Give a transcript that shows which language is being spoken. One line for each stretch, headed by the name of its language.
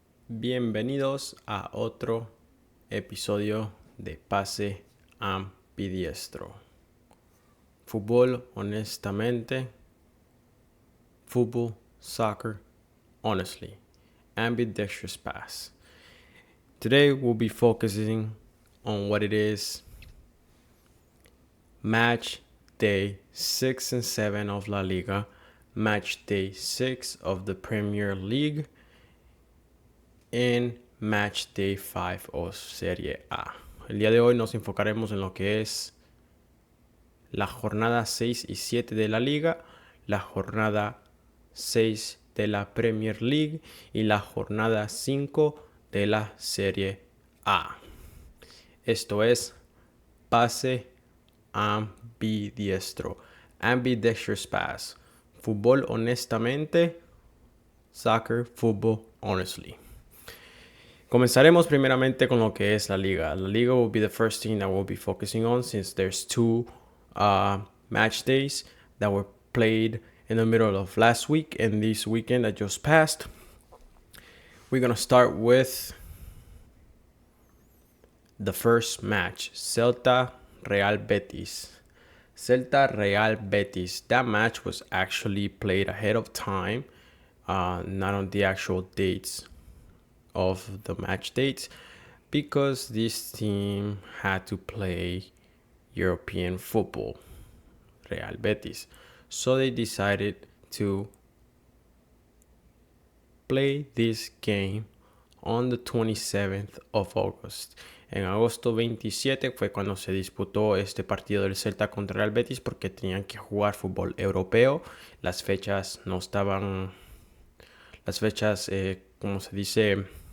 Spanish: Bienvenidos a otro episodio de Pase Ambidiestro. Fútbol, honestamente.
English: Football, soccer, honestly. Ambidextrous pass. Today we'll be focusing on what it is match day 6 and 7 of La Liga, match day 6 of the Premier League, en Match Day 5 o Serie A.
Spanish: El día de hoy nos enfocaremos en lo que es la jornada 6 y 7 de la Liga, la jornada 6 de la Premier League y la jornada 5 de la Serie A. Esto es pase ambidiestro,
English: ambidextrous pass,
Spanish: fútbol honestamente,
English: soccer, football honestly.
Spanish: Comenzaremos primeramente con lo que es la liga.
English: La liga will be the first thing that we'll be focusing on since there's two match days that were played in the middle of last week and this weekend that just passed. We're going to start with the first match, Celta Real Betis. Celta Real Betis. That match was actually played ahead of time, not on the actual dates of the match dates, because this team had to play European football, Real Betis. So they decided to play this game on the 27th of August.
Spanish: En agosto 27 fue cuando se disputó este partido del Celta contra Real Betis porque tenían que jugar fútbol europeo. Las fechas no estaban... Las fechas, como se dice...